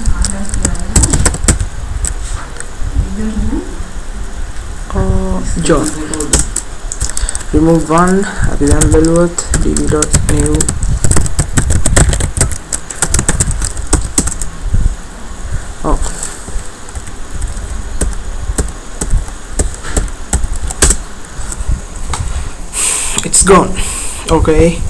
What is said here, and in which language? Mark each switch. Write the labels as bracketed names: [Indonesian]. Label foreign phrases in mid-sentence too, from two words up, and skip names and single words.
[English] John remove one [Sinhala] අපි දැන් බලුවොත් [English] db.new oh it's gone okay.